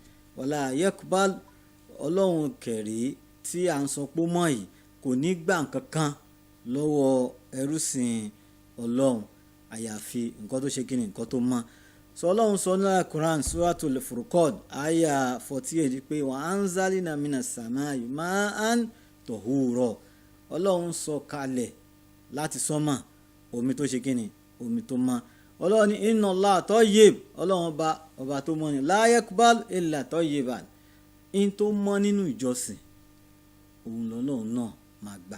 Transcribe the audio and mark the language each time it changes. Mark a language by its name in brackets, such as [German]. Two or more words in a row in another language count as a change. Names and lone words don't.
[Arabic] ولا يقبل, [Yoruba] Ọlọ́run kẹ̀rí tí à ń sọ pé mọ́ yìí kò ní gbà kankan lọ́wọ́ ẹrúsìn Ọlọ́run àyàfi nǹkan tó ṣe kí ni, nǹkan tó mọ́. sọ Ọlọ́run sọ ní Quran Suratul Furqan àyà 48 pé [Arabic] وأنزلنا من السماء ماء طهورا. [Yoruba] Ọlọ́run sọ kalẹ̀ láti sánmà omi tó ṣe kí ni, omi tó mọ́. Ọlọ́run ní [Arabic] إن الله طيب, [Yoruba] Ọlọ́run ọba tó mọ́ ni. [Arabic] لا يقبل إلا طيبا, [Yoruba] in tó mọ́ nínú ìjọsìn òun lọ́lọ́run náà máa gbà.